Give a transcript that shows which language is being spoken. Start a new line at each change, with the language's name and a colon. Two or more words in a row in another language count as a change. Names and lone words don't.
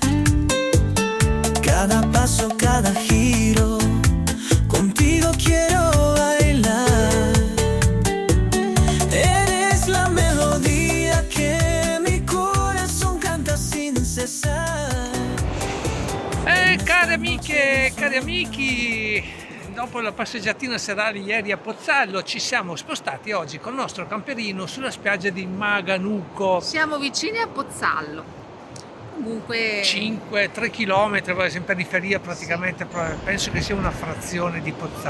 Spanish: Cada paso, cada giro, contigo quiero bailar. Eres la melodía que mi corazón canta sin cesar.
Italian: Cari amiche e cari amici, dopo la passeggiatina serale ieri a Pozzallo ci siamo spostati oggi col nostro camperino sulla spiaggia di Maganuco. Siamo vicini a Pozzallo, comunque 3 chilometri, in periferia praticamente, penso che sia una frazione di Pozzallo.